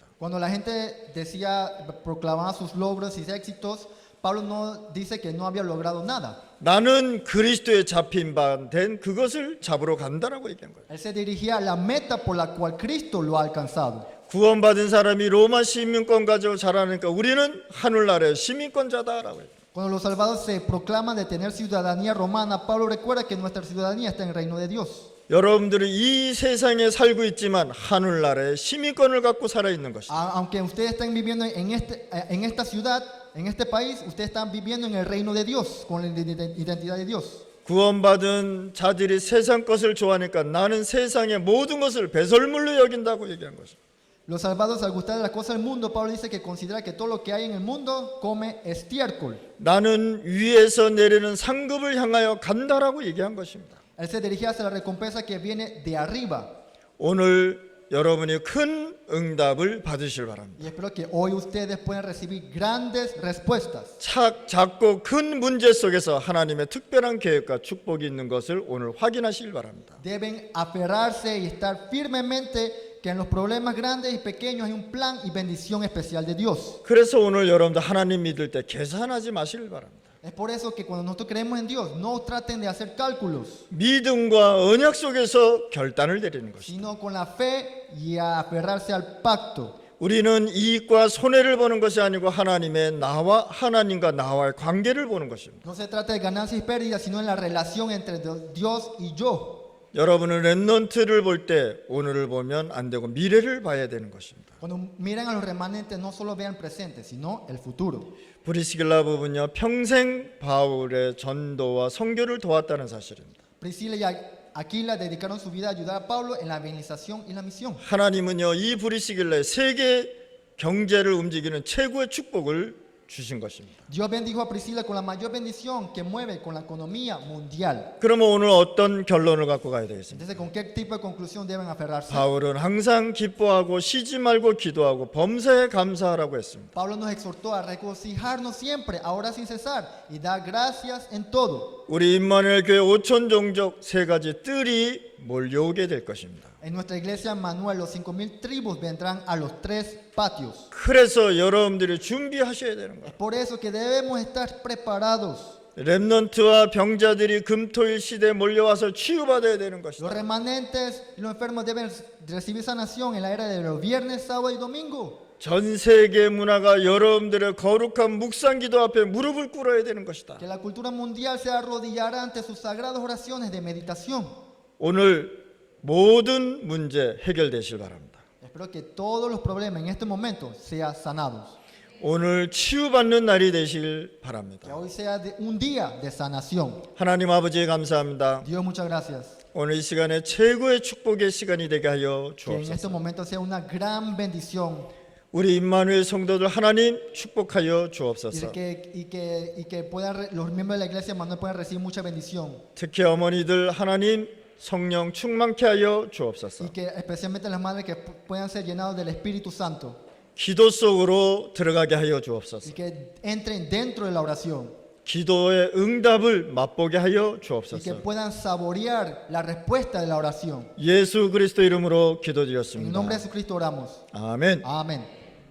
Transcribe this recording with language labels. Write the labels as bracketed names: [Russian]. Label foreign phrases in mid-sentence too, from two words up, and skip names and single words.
[Spanish] Cuando la gente proclamaba sus logros y éxitos, Pablo no dice que no había logrado nada. [Korean] 나는 그리스도에 잡힌 바 된 그것을 잡으러 간다라고 얘기한 거예요. [Spanish] Él se dirigía a la meta por la cual Cristo lo ha alcanzado. [Korean] 구원받은 사람이 로마 시민권 가지고 자라니까 우리는 하늘나라의 시민권자다라고 해요. [Spanish] Cuando los salvados se proclaman de tener ciudadanía romana, Pablo recuerda que nuestra ciudadanía está en el reino de Dios. [Korean] 여러분들은 이 세상에 살고 있지만 하늘나라의 시민권을 갖고 살아 있는 것이다. [Spanish] Aunque ustedes estén viviendo en esta ciudad, en este país, ustedes están viviendo en el reino de Dios, con la identidad de Dios. [Korean] 구원받은 자들이 세상 것을 좋아하니까 나는 세상의 모든 것을 배설물로 여긴다고 얘기한 것이다. [Spanish] Los salvados, al gustar de las cosas del mundo, Pablo dice que considera que todo lo que hay en el mundo come estiércol. [Korean] 나는 위에서 내리는 상급을 향하여 간다라고 얘기한 것입니다. [Spanish] Él se dirige hacia la recompensa que viene de arriba. [Korean] 오늘 여러분이 큰 응답을 받으실 바랍니다. [Spanish] Y espero que hoy ustedes puedan recibir grandes respuestas. [Korean] 작고 큰 문제 속에서 하나님의 특별한 계획과 축복이 있는 것을 오늘 확인하시길 바랍니다. [Spanish] Deben aferrarse y estar firmemente Que en los problemas grandes y pequeños hay un plan y bendición especial de Dios. [Korean] 그래서 오늘 여러분들 하나님 믿을 때 계산하지 마시길 바랍니다. [Spanish] Es por eso que cuando nosotros creemos en Dios, no traten de hacer cálculos, [Korean] 믿음과 언약 속에서 결단을 내리는 것입니다. [Spanish] sino con la fe y a aferrarse al pacto. [Korean] 우리는 이익과 손해를 보는 것이 아니고 하나님과 나와의 관계를 보는 것입니다. [Spanish] No se trata de ganancias y pérdidas, sino en la relación entre Dios y yo. [Korean] 여러분은 렘넌트를 볼 때 오늘을 보면 안 되고 미래를 봐야 되는 것입니다. [Spanish] Cuando miran a los remanentes, no solo vean el presente, sino el futuro. [Korean] 브리스길라 부부는요 평생 바울의 전도와 선교를 도왔다는 사실입니다. [Spanish] Priscila y Aquila dedicaron su vida a ayudar a Pablo en la evangelización y la misión. [Korean] 하나님은요 이 브리스길라의 세계 경제를 움직이는 최고의 축복을 주신 것입니다. [Spanish] Dios bendijo a Priscila con la mayor bendición que mueve con la economía mundial. [Korean] 그러면 오늘 어떤 결론을 갖고 가야 되겠습니까? [Spanish] Entonces, ¿con qué tipo de conclusión deben aferrarse? [Korean] 바울은 항상 기뻐하고 쉬지 말고 기도하고 범사에 감사하라고 했습니다. [Spanish] Pablo nos exhortó a regocijarnos siempre, ahora sin cesar, y dar gracias en todo. [Korean] 우리 임마누엘 교회 5천 종족 세 가지 뜰이 몰려오게 될 것입니다. [Spanish] En nuestra iglesia Manuel, los 5,000 tribus vendrán a los 3 patios. [Korean] 그래서 여러분들이 준비하셔야 되는 거예요. [Spanish] Es por eso que debemos estar preparados. [Korean] 렘넌트와 병자들이 금토일 시대에 몰려와서 치유받아야 되는 [Spanish] Los [Korean] 것이다. [Spanish] remanentes y los enfermos deben recibir sanación en la era de los viernes, sábado y domingo. [Korean] 전 세계 문화가 여러분들의 거룩한 묵상 기도 앞에 무릎을 꿇어야 되는 것이다. [Spanish] Que la cultura mundial se arrodillará ante sus sagradas oraciones de meditación. [Korean] 오늘 모든 문제 해결되실 바랍니다. [Spanish] Espero que todos los problemas en este momento sean sanados. [Korean] 오늘 치유받는 날이 되실 [Spanish] Que [Korean] 바랍니다. [Spanish] hoy sea un día de sanación. [Korean] 하나님 아버지 감사합니다. [Spanish] Dios, muchas gracias. [Korean] 오늘 이 시간에 최고의 축복의 시간이 되게 하여 [Spanish] Que en este [Korean] 주옵소서. [Spanish] momento sea una gran bendición [Korean] 우리 임마누엘 성도들 하나님 축복하여 [Spanish] y [Korean] 주옵소서. [Spanish] que los miembros de la iglesia Manuel puedan recibir mucha bendición. [Korean] 특히 어머니들 하나님 성령 충만케 하여 주옵소서. [Spanish] Y que especialmente las madres que puedan ser llenados del Espíritu Santo [Korean] 기도 속으로 들어가게 하여 주옵소서. [Spanish] y que entren dentro de la oración [Korean] 기도의 응답을 맛보게 하여 [Spanish] y que [Korean] 주옵소서. [Spanish] puedan saborear la respuesta de la oración. [Korean] 예수 그리스도 이름으로 [Spanish] En el nombre [Korean] 기도드렸습니다. [Spanish] de Jesucristo oramos. [Korean] 아멘. [Spanish] Amén.